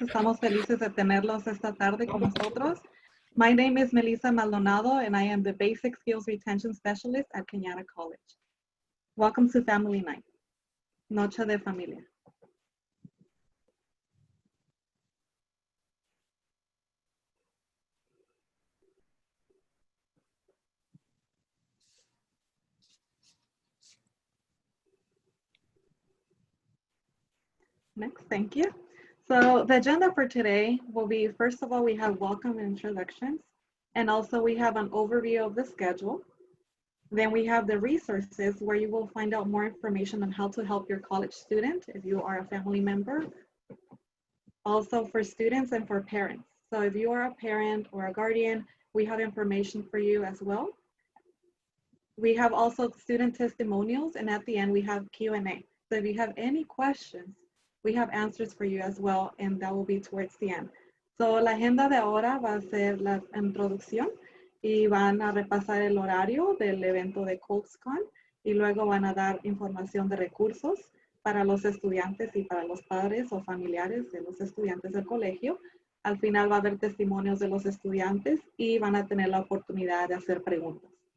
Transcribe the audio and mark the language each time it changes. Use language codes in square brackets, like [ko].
[es] Estamos felices de tenerlos esta tarde con nosotros. [en] My name is Melissa Maldonado, and I am the Basic Skills Retention Specialist at Kenyatta College. Welcome to Family Night, [es] Noche de Familia. [en] Next, thank you. So the agenda for today will be, first of all, we have welcome and introductions, and also we have an overview of the schedule. Then we have the resources where you will find out more information on how to help your college student if you are a family member. Also for students and for parents. So if you are a parent or a guardian, we have information for you as well. We have also student testimonials, and at the end we have Q&A. So if you have any questions, we have answers for you as well, and that will be towards the end. [es] So la agenda de ahora va a ser la introducción y van a repasar el horario del evento de Colts-CON y luego van a dar información de recursos para los estudiantes y para los padres o familiares de los estudiantes del colegio. Al final va a haber testimonios de los estudiantes y van a tener la oportunidad de hacer preguntas.